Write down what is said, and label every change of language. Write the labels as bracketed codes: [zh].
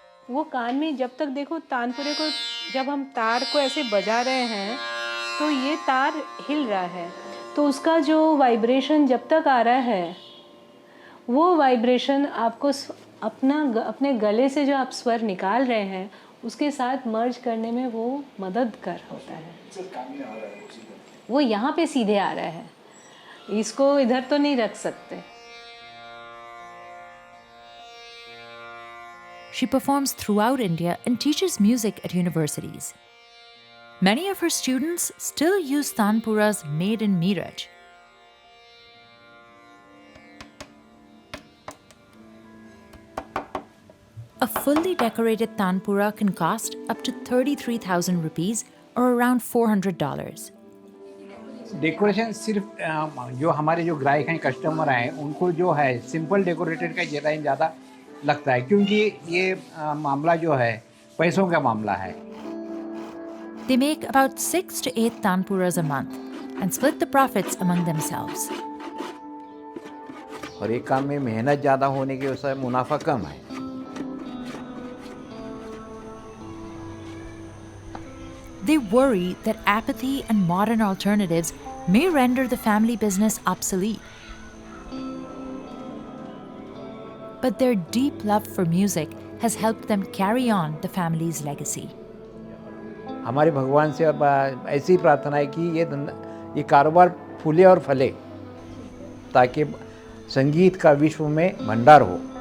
[hi] वो कान में जब तक देखो तानपुरे को, जब हम तार को ऐसे बजा रहे हैं तो ये तार हिल रहा है, तो उसका जो वाइब्रेशन जब तक आ रहा है, वो वाइब्रेशन आपको अपने गले से जो आप स्वर निकाल रहे हैं उसके साथ मर्ज करने में वो मददगार होता है. वो यहाँ पे सीधे आ रहा है, इसको इधर तो नहीं रख सकते. [en] She performs throughout India and teaches music at universities. Many of her students still use tanpuras made in Meerut. A fully decorated tanpura can cost up to 33,000 rupees or around $400. [hi] Decoration सिर्फ जो हमारे जो ग्राहक हैं, customer हैं, उनको जो है सिंपल डेकोरेटेड का डिज़ाइन ज़्यादा लगता है, क्योंकि ये मामला जो है पैसों का मामला है. [en] They make about 6 to 8 tanpuras a month and split the profits among themselves. [hi] और एक काम में मेहनत ज़्यादा होने की वजह से मुनाफा कम है. [en] They worry that apathy and modern alternatives may render the family business obsolete. But their deep love for music has helped them carry on the family's legacy. [hi] हमारे भगवान से अब ऐसी प्रार्थना है कि ये कारोबार फूले और फले, ताकि संगीत का विश्व में भंडार हो.